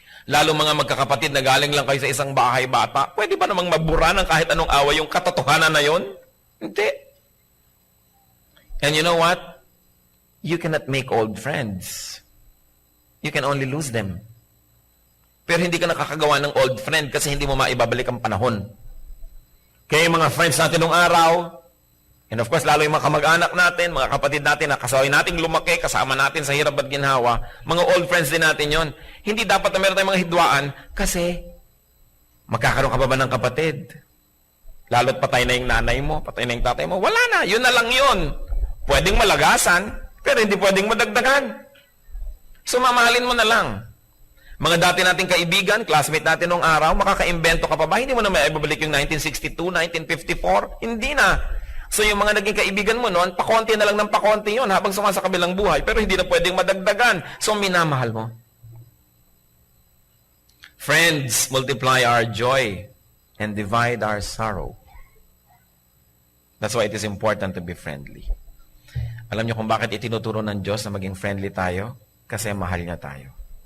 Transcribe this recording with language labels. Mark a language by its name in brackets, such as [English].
[Filipino] Lalo mga magkakapatid na galing lang kayo sa isang bahay bata, pwede ba namang mabura ng kahit anong away yung katotohanan na yon? Hindi. [English] And you know what? You cannot make old friends. You can only lose them. [Filipino] Pero hindi ka nakakagawa ng old friend kasi hindi mo maibabalik ang panahon. Kaya yung mga friends natin nung araw, [English] and of course, [Filipino] lalo yung mga kamag-anak natin, mga kapatid natin na kasaway nating lumaki, kasama natin sa hirap at ginhawa, mga old friends din natin yon. Hindi dapat na meron tayong mga hidwaan kasi magkakaroon ka pa ba ng kapatid? Lalo't patay na yung nanay mo, patay na yung tatay mo. Wala na, yun na lang yun. Pwedeng malagasan, pero hindi pwedeng madagdagan. So, mamahalin mo na lang. Mga dati nating kaibigan, classmate natin nung araw, makaka-imbento ka pa ba? Hindi mo na maibabalik yung 1962, 1954? Hindi na. So, yung mga naging kaibigan mo noon, pakonti na lang ng pakonti yun habang sumasa kabilang buhay, pero hindi na pwedeng madagdagan. So, minamahal mo. [English] Friends, multiply our joy and divide our sorrow. That's why it is important to be friendly. [Filipino] Alam niyo kung bakit itinuturo ng Diyos na maging friendly tayo? Kasi mahal niya tayo.